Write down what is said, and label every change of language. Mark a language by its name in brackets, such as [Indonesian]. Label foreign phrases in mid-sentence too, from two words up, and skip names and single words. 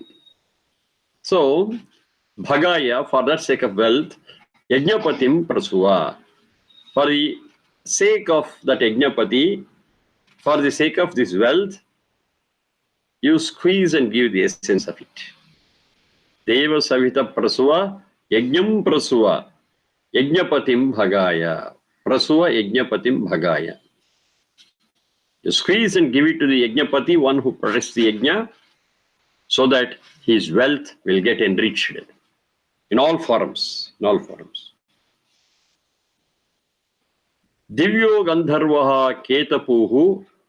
[English] So, Bhagaya, for that sake of wealth, [Sanskrit] Yajnapatim prasuva. [English] For the sake of that Yajnapati, for the sake of this wealth, you squeeze and give the essence of it. [Sanskrit] Deva savita prasuva, Yajnam prasuva, Yajnapatim bhagaya. Prasuva Yajnapatim bhagaya. [English] You squeeze and give it to the Yajnapati, one who protects the Yajna, so that his wealth will get enriched in all forms. In all forms. [Sanskrit] Divyo Gandharvaha Ketapuhu.